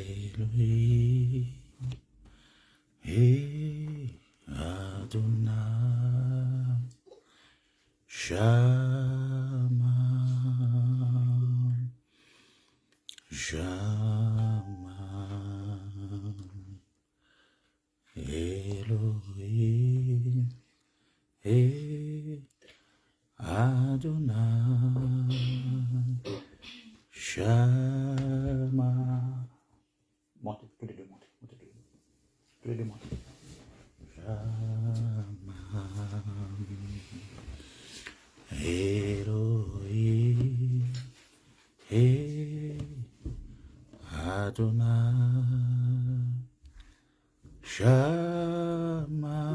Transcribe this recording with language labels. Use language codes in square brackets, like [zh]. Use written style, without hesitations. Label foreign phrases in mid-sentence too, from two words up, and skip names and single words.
[he] אלוהים אדוני שמע שמע אלוהים אדוני שמע. [fr] Montez, tous les deux, montez, tous les deux, montez. [he] שמע אלוהים, אדוני שמע,